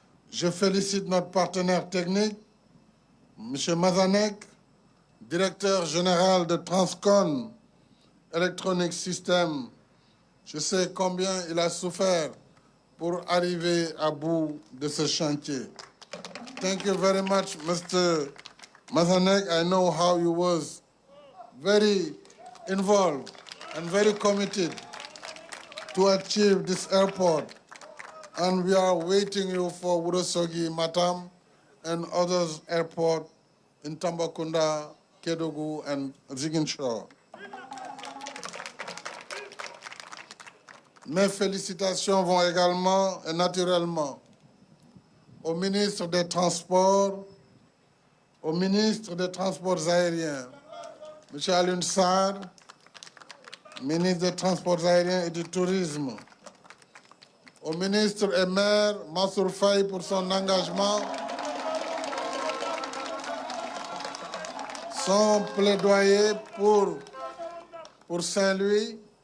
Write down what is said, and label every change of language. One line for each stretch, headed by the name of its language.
French: Je félicite notre partenaire technique, M. Mazanek, directeur général de Transcon Electronic Systems. Je sais combien il a souffert pour arriver à bout de ce chantier.
English: Thank you very much, Mr. Mazanek. I know how you was very involved and very committed to achieve this airport. And we are waiting you for Ourossogui, Matam, and others airports in Tambacounda, Kédougou, and Ziguinchor.
French: Mes félicitations vont également et naturellement au ministre des Transports, au ministre des Transports aériens, M. Alioune Sarr, ministre des Transports aériens et du Tourisme, au ministre et maire Mansour Faye pour son engagement, son plaidoyer pour Saint-Louis.